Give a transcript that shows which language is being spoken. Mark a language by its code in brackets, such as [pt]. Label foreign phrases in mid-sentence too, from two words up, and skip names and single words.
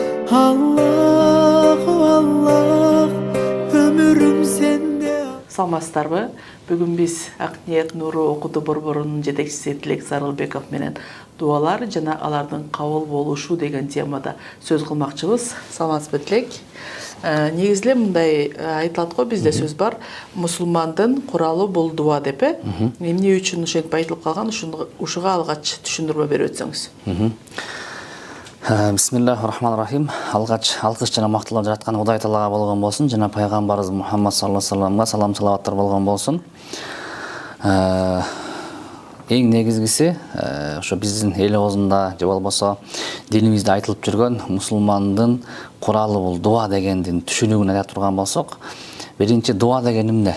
[tr] Аллаху Аллах, ömürüm sende. [ky] Саламатсыздарбы? Бүгүн биз Акниет Нуру окутуу борборунун жетекчиси Тилек Сарылбеков менен дуалар жана алардын кабыл болушу деген темада сөз кылмакчыбыз. Саламатсызбы, Тилек? Негизинен мындай айтылат го, бизде сөз бар. Мусулмандын куралы бул дуа деп, эмне үчүн ошентип айтылып калган, ушуга алгач түшүндүрмө берип өтсөңүз. [ar] Бисмиллахир-рахманир-рахим. [ky] Алгач алкыш жана макталуу жараткан Кудай Таалага болгон болсун, жана пайгамбарыбыз Мухаммад [ar] صلى الله عليه وسلم [ky] салам салаваттар болгон болсун. Эң негизгиси ошо биздин эл оозунда же болбосо динибизде айтылып жүргөн мусулмандын куралы бул дуа дегендин түшүнүгүн айта турган болсок, биринчи дуа деген эмне?